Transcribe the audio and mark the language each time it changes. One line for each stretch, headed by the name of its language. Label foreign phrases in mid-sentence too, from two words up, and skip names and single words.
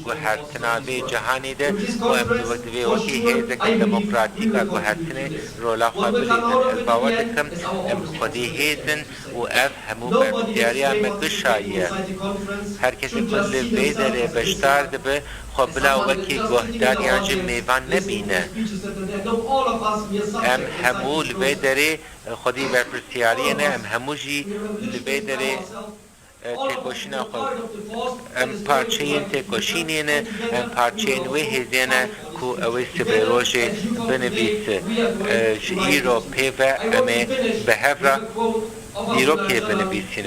English: With this conference, for sure, I believe we will contribute to this. What will come out of it in the end is our own responsibility. Nobody is famous inside the conference should just see themselves in the
Kurdish: خبلا وکی گهداریان جم میوان نبینه ام همو لبه داره خودی برپرسیاری نه ام همو جی لبه داره تکوشینا خود ام پارچه این تکوشینی نه ام پارچه این وی هزینه کو اوی سبیروش بنویسه ایرو پیوه امه به هفره دیروکی بنویسینن.